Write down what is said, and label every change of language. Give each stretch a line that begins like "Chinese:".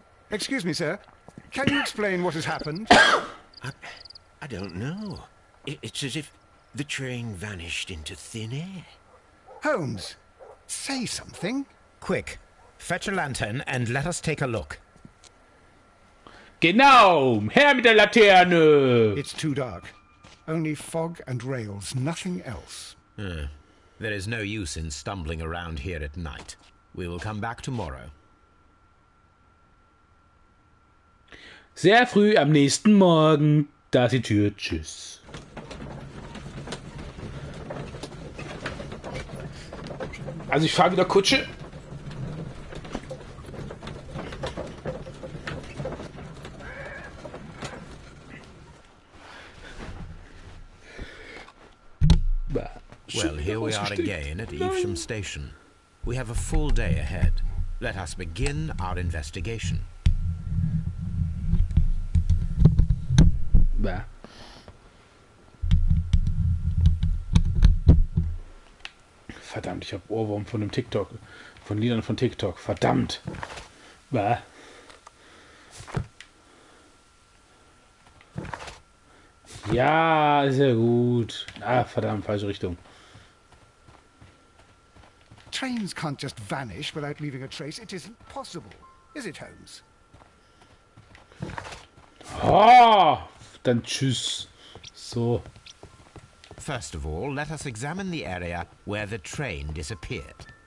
English: Excuse me, sir. Can you explain what has happened? I don't know. It's as if the train vanished into thin air. Holmes, say something. Quick, fetch a lantern and let us take a look.
German: Genau, her mit der Laterne.
English: It's too dark. Only fog and rails, nothing else. There is no use in stumbling around here at night. We will come back tomorrow.
German: Sehr früh am nächsten Morgen. Da ist die Tür. Tschüss. Also ich fahre wieder Kutsche.
English: Well, here we are again at Evesham Station. We have a full day ahead. Let us begin our investigation. Bah.
German: Verdammt, ich habe Ohrwurm von dem TikTok. Von Liedern von TikTok. Verdammt. Bah. Ja, ist ja gut. Ah, verdammt, falsche Richtung.
English: Trains can't just vanish without leaving a trace. It isn't possible. Is it, Holmes?
German: Ah, dann tschüss. So.
English: First of all, let us examine the area where the train disappeared.